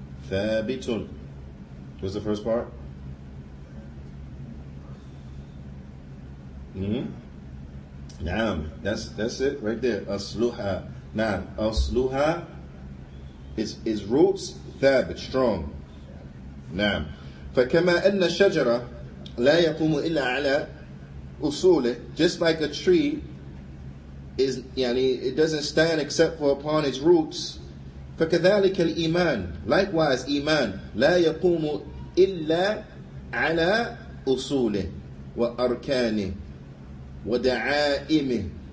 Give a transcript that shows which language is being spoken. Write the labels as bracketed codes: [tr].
[en] Thabitun. What's the first part? Naam. That's it right there. Asluha. Naam. Asluha is roots thabit, strong. Naam. [ar] فكما أن الشجرة لا يقوم إلا على أصوله. [en] Just like a tree it doesn't stand except for upon its roots. [ar] فكذلك الإيمان. [en] Likewise, [ar] Iman لا يقوم إلا على أصوله وأركانه وَدَعَائِمِهِ.